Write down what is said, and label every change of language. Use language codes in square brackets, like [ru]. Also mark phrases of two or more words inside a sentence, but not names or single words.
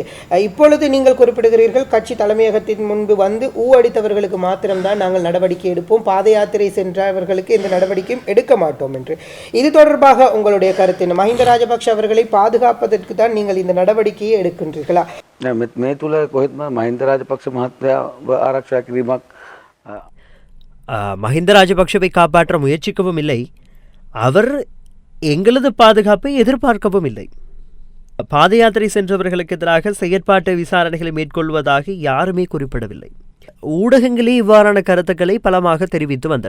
[ta] இப்பொழுது நீங்கள் குறிப்பிடுகிறீர்கள், கட்சி தலைமையகத்தின் முன்பு அடித்தவர்களுக்கு மாத்திரம்தான் நாங்கள் நடவடிக்கை எடுப்போம், பாத யாத்திரை சென்றவர்களுக்கு இந்த நடவடிக்கையும் எடுக்க மாட்டோம் என்று. இது தொடர்பாக உங்களுடைய கருத்து என்ன? மஹிந்த ராஜபக்ஷ அவர்களை பாதுகாப்பதற்கு தான் நீங்கள் இந்த நடவடிக்கையை எடுக்கின்றீர்களா? [si] මේ තුළ කොහෙත්ම මහින්ද රාජපක්ෂ මහත්මයාව ආරක්ෂා කිරීමක් [ta] மஹிந்த ராஜபக்ஷவை காப்பாற்ற முயற்சிக்கவும் இல்லை, அவர் எங்களது பாதுகாப்பை எதிர்பார்க்கவும் இல்லை. பாத யாத்திரை சென்றவர்களுக்கு எதிராக செயற்பாட்டு விசாரணைகளை மேற்கொள்வதாக யாருமே குறிப்பிடவில்லை. ஊடகங்களே இவ்வாறான கருத்துக்களை பலமாக தெரிவித்து வந்தன.